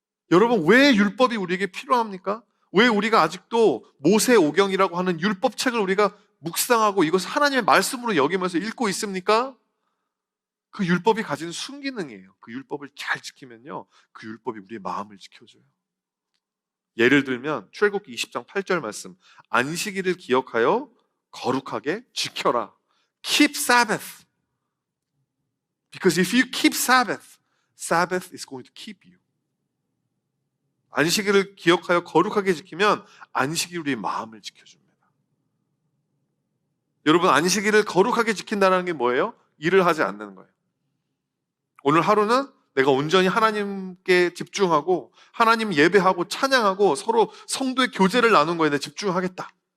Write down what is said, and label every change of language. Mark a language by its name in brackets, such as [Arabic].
[Korean] 여러분, 왜 율법이 우리에게 필요합니까? 왜 우리가 아직도 모세오경이라고 하는 율법책을 우리가 묵상하고 이것을 하나님의 말씀으로 여기면서 읽고 있습니까? 그 율법이 가진 순기능이에요. 그 율법을 잘 지키면요, 그 율법이 우리의 마음을 지켜줘요. 예를 들면 출애굽기 20장 8절 말씀, 안식일을 기억하여 거룩하게 지켜라. [English] Keep Sabbath. Because if you keep Sabbath, Sabbath is going to keep you. [Korean] 안식일을 기억하여 거룩하게 지키면 안식일이 우리의 마음을 지켜줍니다. 여러분, 안식일을 거룩하게 지킨다는 게 뭐예요? 일을 하지 않는 거예요. 오늘 하루는 내가 온전히 하나님께 집중하고 하나님 예배하고 찬양하고 서로 성도의 교제를 나눈 거에 대해 집중하겠다.